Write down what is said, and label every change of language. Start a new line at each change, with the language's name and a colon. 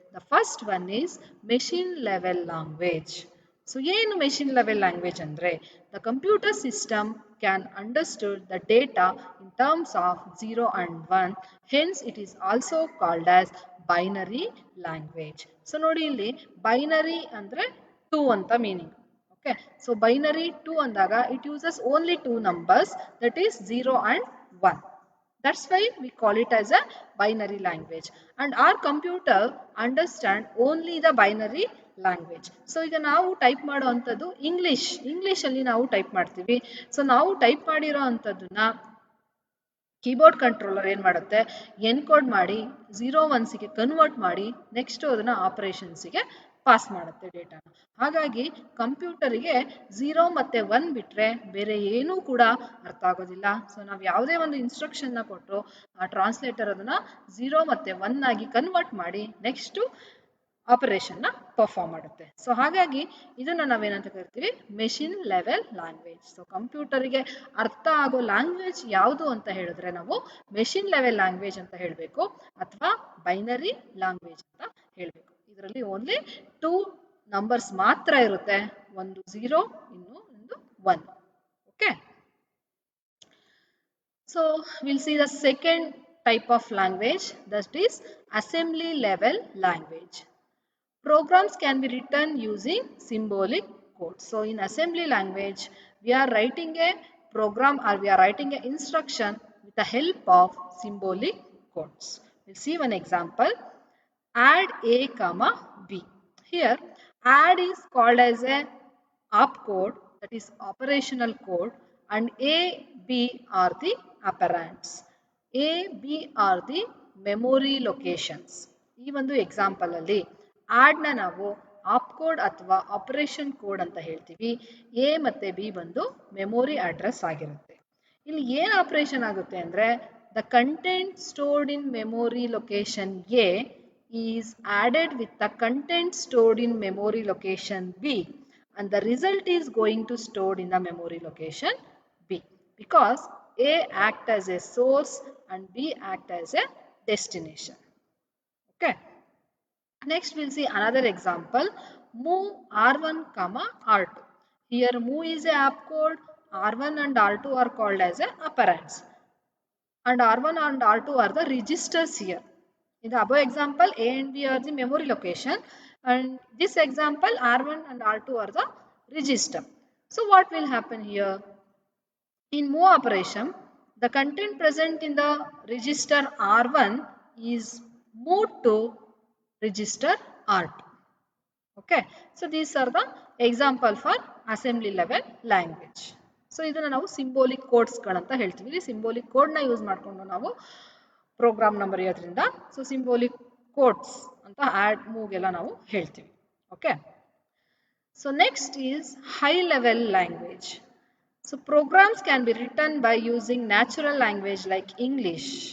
English: The first one is machine level language. So
Kannada: ಏನು
English: machine level language
Kannada: ಅಂದರೆ,
English: the computer system can understood the data in terms of 0 and 1, hence it is also called as binary language.
Kannada: So ನೋಡಿ ಇಲ್ಲಿ binary ಅಂದರೆ 2 ಅಂತ meaning.
English: Okay, so binary 2
Kannada: ಅಂದಾಗ
English: it uses only two numbers, that is 0 and 1. That's why we call it as a binary language. And our computer understand only the binary language.
Kannada: So ಈಗ ನಾವು type ಮಾಡೋ ಅಂಥದ್ದು ಇಂಗ್ಲೀಷಲ್ಲಿ ನಾವು type ಮಾಡ್ತೀವಿ. So ನಾವು type ಮಾಡಿರೋ ಅಂಥದ್ದನ್ನ ಕೀಬೋರ್ಡ್ ಕಂಟ್ರೋಲರ್ ಏನು ಮಾಡುತ್ತೆ, ಎನ್ಕೋಡ್ ಮಾಡಿ 0 1 ಕನ್ವರ್ಟ್ ಮಾಡಿ ನೆಕ್ಸ್ಟ್ ಅದನ್ನು ಆಪರೇಷನ್ಸಿಗೆ ಪಾಸ್ ಮಾಡುತ್ತೆ ಡೇಟಾನ. ಹಾಗಾಗಿ ಕಂಪ್ಯೂಟರಿಗೆ 0 ಮತ್ತು 1 ಬಿಟ್ಟರೆ ಬೇರೆ ಏನೂ ಕೂಡ ಅರ್ಥ ಆಗೋದಿಲ್ಲ. ಸೊ ನಾವು ಯಾವುದೇ ಒಂದು ಇನ್ಸ್ಟ್ರಕ್ಷನ್ನ ಕೊಟ್ಟರು ಆ ಟ್ರಾನ್ಸ್ಲೇಟರ್ ಅದನ್ನು 0 ಮತ್ತು 1 ಆಗಿ ಕನ್ವರ್ಟ್ ಮಾಡಿ ನೆಕ್ಸ್ಟು ಆಪರೇಷನ್ನ ಪರ್ಫಾರ್ಮ್ ಮಾಡುತ್ತೆ. ಸೊ ಹಾಗಾಗಿ ಇದನ್ನು ನಾವೇನಂತ ಕರಿತೀವಿ, ಮೆಷಿನ್ ಲೆವೆಲ್ ಲ್ಯಾಂಗ್ವೇಜ್. ಸೊ ಕಂಪ್ಯೂಟರಿಗೆ ಅರ್ಥ ಆಗೋ ಲ್ಯಾಂಗ್ವೇಜ್ ಯಾವುದು ಅಂತ ಹೇಳಿದ್ರೆ ನಾವು ಮೆಷಿನ್ ಲೆವೆಲ್ ಲ್ಯಾಂಗ್ವೇಜ್ ಅಂತ ಹೇಳಬೇಕು ಅಥವಾ ಬೈನರಿ ಲ್ಯಾಂಗ್ವೇಜ್ ಅಂತ ಹೇಳಬೇಕು. ಇದರಲ್ಲಿ ಓನ್ಲಿ 2 ನಂಬರ್ಸ್ ಮಾತ್ರ ಇರುತ್ತೆ, ಒಂದು 0 ಇನ್ನೊಂದು 1.
English: Okay, so we'll see the second type of language, that is assembly level language. Programs can be written using symbolic code. So in assembly language, we are writing a program or we are writing an instruction with the help of symbolic codes. We'll see one example. Add A comma B. Here add is called as a opcode, that is operational code, and A, B are the operands. A, B are the memory locations.
Kannada: ಈ ಒಂದು example ಅಲ್ಲಿ ಆಡ್ನ ನಾವು opcode ಅಥವಾ operation code ಅಂತ ಹೇಳ್ತೀವಿ. A ಮತ್ತು B ಬಂದು memory address ಆಗಿರುತ್ತೆ. ಇಲ್ಲಿ ಏನು ಆಪರೇಷನ್ ಆಗುತ್ತೆ ಅಂದರೆ,
English: The content stored in memory location A is added with the content stored in memory location B and the result is going to stored in the memory location B, because A act as a source and B act as a destination. Okay, next we'll see another example. Move R1 comma R2. Here move is a opcode, R1 and R2 are called as a operands, and R1 and R2 are the registers here. In the above example, A and B are the memory location, and this example R1 and R2 are the register. So what will happen here? In move operation, the content present in the register R1 is moved to register R2. Okay, so these are the example for assembly level language.
Kannada: So ಇದನ್ನು ನಾವು ಸಿಂಬೋಲಿಕ್ ಕೋಡ್ಸ್ಗಳಂತ ಹೇಳ್ತೀವಿ. ಇಲ್ಲಿ ಸಿಂಬೋಲಿಕ್ ಕೋಡ್ನ use ಮಾಡಿಕೊಂಡು ನಾವು ಪ್ರೋಗ್ರಾಮ್ನ ಬರೆಯೋದ್ರಿಂದ so ಸಿಂಬೋಲಿಕ್ codes ಅಂತ add ಮೂವ್ಗೆಲ್ಲ ನಾವು ಹೇಳ್ತೀವಿ.
English: Okay, so next is high level language. So programs can be written by using natural language like English.